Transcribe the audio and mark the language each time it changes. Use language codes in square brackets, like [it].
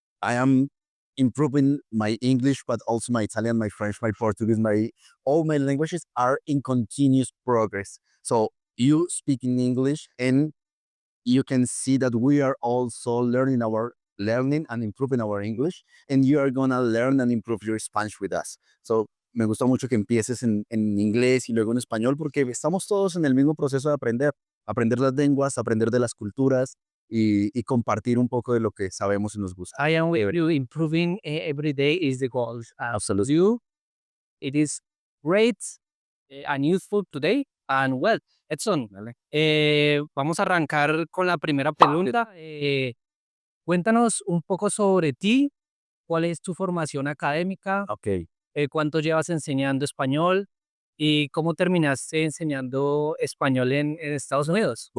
[en] I am improving my English, but also my Italian, my French, my Portuguese, all my languages are in continuous progress. So you speak in English and you can see that we are also learning and improving our English, and you are gonna learn and improve your Spanish with us. [es] So me gusta mucho que empieces en inglés y luego en español porque estamos todos en el mismo proceso de aprender las lenguas, aprender de las culturas y compartir un poco de lo que sabemos y nos gusta. [en] I am with you. Improving every day is the goal. Absolutely. You, it is great and useful today. And well, Edson, [es] Vale. vamos a arrancar con la primera pregunta. Cuéntanos un poco sobre ti, cuál es tu formación académica, [en] Ok. [es] cuánto llevas enseñando español y cómo terminaste enseñando español en Estados Unidos.